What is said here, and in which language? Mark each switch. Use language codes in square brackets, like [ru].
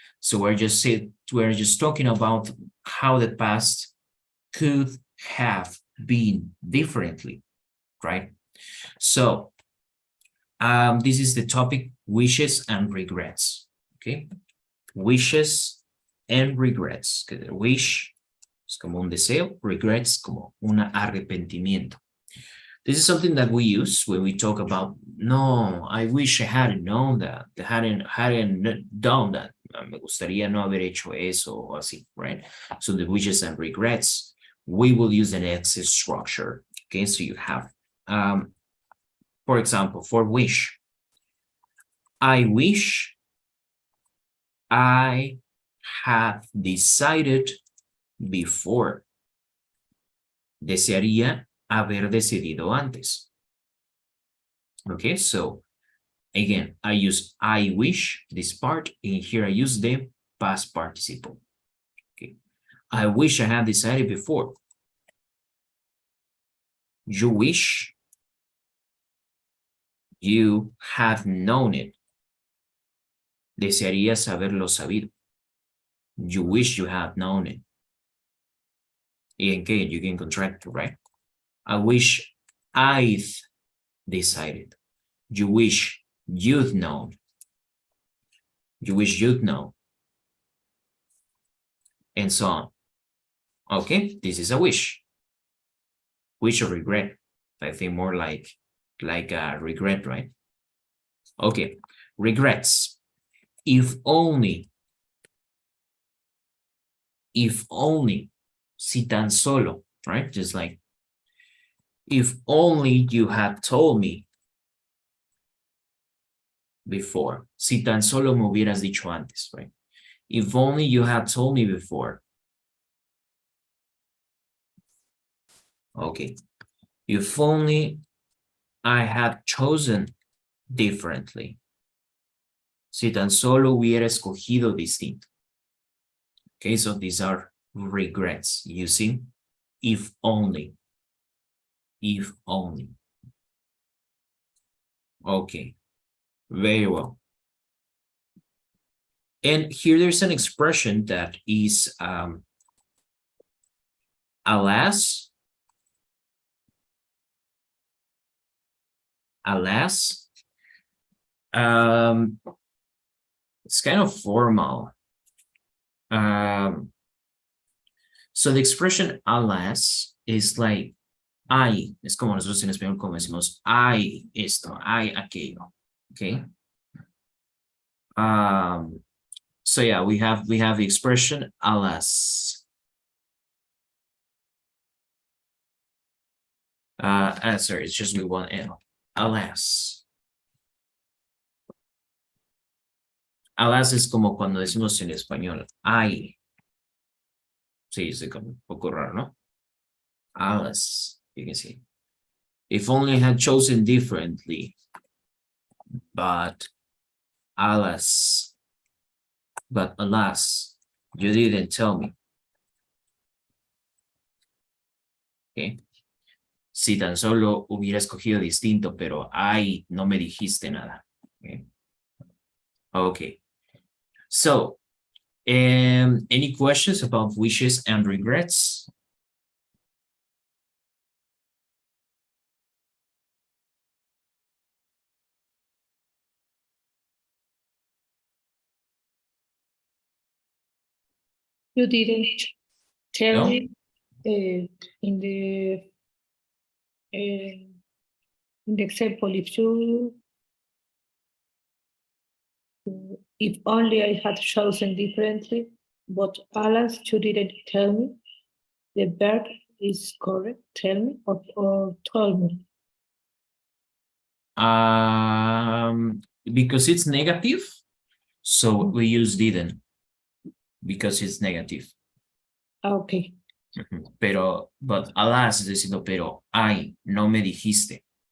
[en] So we're just talking about how the past could have been differently, right? So this is the topic, wishes and regrets, okay? Wishes and regrets. [es] Que wish es como un deseo, regrets como un arrepentimiento. [en] This is something that we use when we talk about, no, I wish I hadn't known that, hadn't done that. [es] Me gustaría no haber hecho eso o así, right? [en] So the wishes and regrets, we will use an S structure. Okay, so you have, for example, for wish, I wish I had decided before. [es] Desearía haber decidido antes. [en] Okay, so again, I use I wish, this part, and here I use the past participle. Okay, I wish I had decided before. You wish you had known it. [es] Desearías haberlo sabido. [en] You wish you had known it. And again, you can contract, right? I wish I'd decided. You wish you'd known. You wish you'd know. And so on. Okay, this is a wish. Wish or regret. I think more like a regret, right? Okay, regrets. If only, [es] si tan solo, [en] right? Just like, if only you had told me before. [es] Si tan solo me hubieras dicho antes, [en] right? If only you had told me before. Okay. If only I had chosen differently. [es] Si tan solo hubiera escogido distinto. [en] Okay, so these are regrets using if only. If only. Okay, very well. And here there's an expression that is alas, it's kind of formal. So the expression alas is like [es] ay, es como nosotros en español como decimos ay esto, ay aquello, okay? [en] So yeah, we have the expression alas. Sorry, it's just with one L. Alas. [es] Alas es como cuando decimos en español ay. Sí, es como un poco raro, ¿no? [en] Alice, you can see. If only I had chosen differently, but alas, you didn't tell me. Okay. [es] Si tan solo hubiera escogido distinto, pero ay, no me dijiste nada. [en] Okay. Okay. So, any questions about wishes and regrets? You didn't tell No? me in the example, if only I had chosen differently, but alas, you didn't tell me. The verb is correct. Tell me or told me. Because it's negative, so we use didn't because it's negative. Okay. But alas, [es] es diciendo, pero ay, no me dijiste.